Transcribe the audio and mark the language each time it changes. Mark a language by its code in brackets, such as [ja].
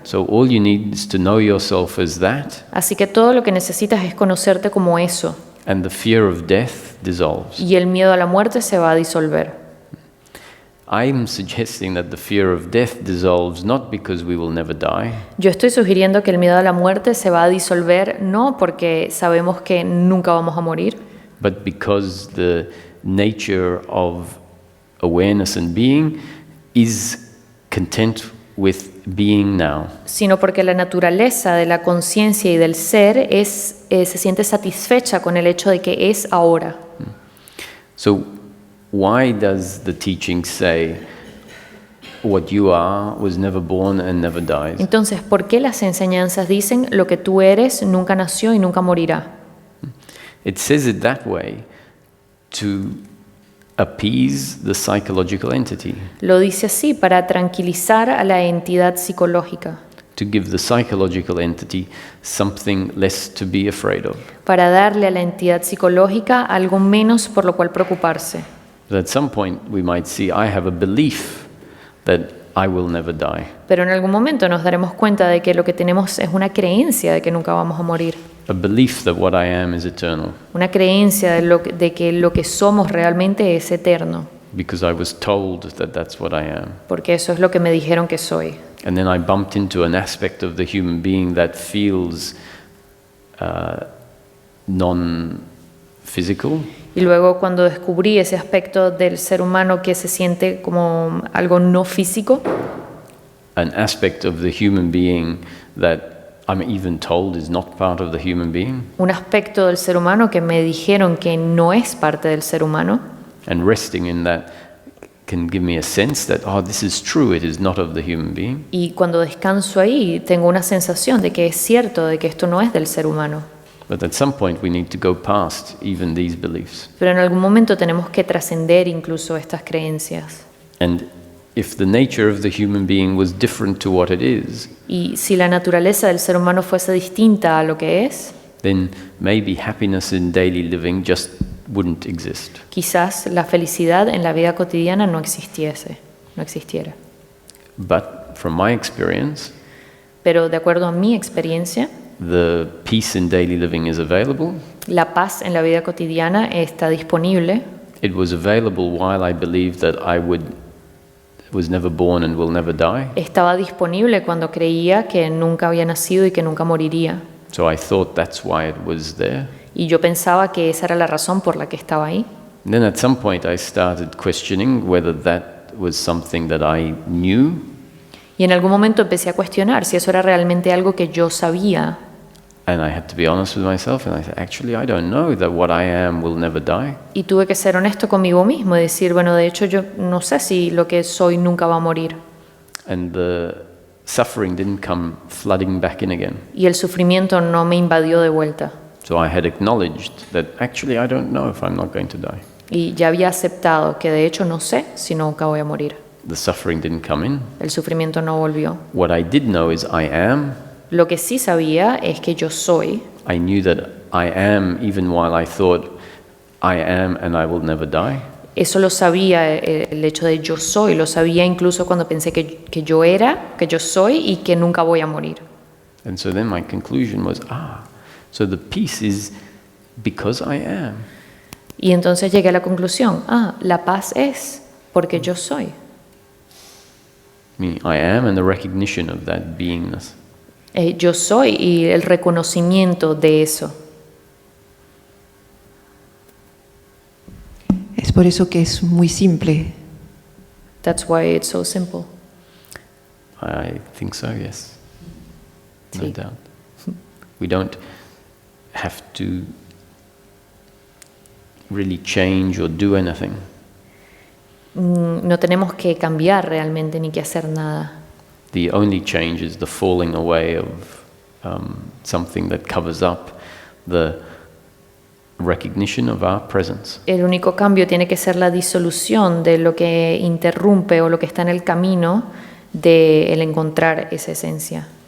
[en] So all you need is to know yourself as that, [es] Así que todo lo que necesitas es conocerte como eso, [en] and the fear of death dissolves. [es] y el miedo a la muerte se va a disolver. [en] I'm suggesting that the fear of death dissolves not because we will never die, [es] Yo estoy sugiriendo que el miedo a la muerte se va a disolver no porque sabemos que nunca vamos a morir, [en] but because the nature of awareness and being is content with being now. [es] sino porque la naturaleza de la conciencia y del ser se siente satisfecha con el hecho de que es ahora. [en] So why does the teaching say what you are was never born and never dies? [es] Entonces, ¿por qué las enseñanzas dicen lo que tú eres nunca nació y nunca morirá? [en] It says it that way to appease the psychological entity, [es] Lo dice así para tranquilizar a la entidad psicológica, [en] to give the psychological entity something less to be afraid of. [es] para darle a la entidad psicológica algo menos por lo cual preocuparse. [en] But at some point we might see I have a belief that I will never die. [es] Pero en algún momento nos daremos cuenta de que lo que tenemos es una creencia de que nunca vamos a morir, [en] A belief that what I am is eternal [es] una creencia de que lo que somos realmente es eterno, [en] because I was told that that's what I am. [es] porque eso es lo que me dijeron que soy. [en] And then I bumped into an aspect of the human being that feels non-physical, [es] Y luego cuando descubrí ese aspecto del ser humano que se siente como algo no físico, [en] an aspect of the human being that I'm even told is not part of the human being, [es] un aspecto del ser humano que me dijeron que no es parte del ser humano, [en] and resting in that can give me a sense that, oh, this is true, it is not of the human being. [es] y cuando descanso ahí tengo una sensación de que es cierto, de que esto no es del ser humano. [en] But at some point we need to go past even these beliefs. [es] Pero en algún momento tenemos que trascender incluso estas creencias. [en] And if the nature of the human being was different to what it is, [es] Y si la naturaleza del ser humano fuese distinta a lo que es, [en] then maybe happiness in daily living just wouldn't exist. [es] quizás la felicidad en la vida cotidiana no existiera. [en] But from my experience, [es] Pero de acuerdo a mi experiencia, [en] the peace in daily living is available. [es] la paz en la vida cotidiana está disponible. [en] It was available while I believed that I was never born and will never die. [es] Estaba disponible cuando creía que nunca había nacido y que nunca moriría. [en] So I thought that's why it was there. [es] Y yo pensaba que esa era la razón por la que estaba ahí. [en] Then at some point I started questioning whether that was something that I knew, [es] Y en algún momento empecé a cuestionar si eso era realmente algo que yo sabía. [en] and I had to be honest with myself, and I said, actually, I don't know that what I am will never die. [es] Y tuve que ser honesto conmigo mismo y decir, bueno, de hecho yo no sé si lo que soy nunca va a morir. [en] And the suffering didn't come flooding back in again. [es] Y el sufrimiento no me invadió de vuelta. [en] So I had acknowledged that actually I don't know if I'm not going to die. [es] Y ya había aceptado que de hecho no sé si nunca voy a morir. [en] The suffering didn't come in. [es] El sufrimiento no volvió. [en] What I did know is I am. [es] Lo que sí sabía es que yo soy. [en] I knew that I am even while I thought I am and I will never die. [es] Eso lo sabía, el hecho de yo soy, lo sabía incluso cuando pensé que yo era, que yo soy y que nunca voy a morir. [en] And so then my conclusion was, so the peace is because I am. [es] Y entonces llegué a la conclusión, la paz es porque yo soy. [en] I am and the recognition of that beingness. [es] Yo soy y el reconocimiento de eso. Es por eso que es muy simple. [en] That's why it's so simple. I think so, yes. No [es] Sí. [en] doubt. We don't have to really change or do anything. [es] No tenemos que cambiar realmente ni que hacer nada. [en] The only change is the falling away of something that covers up the recognition of our presence. [es] El único cambio tiene que ser la disolución de lo que interrumpe o lo que está en el camino de el encontrar esa esencia.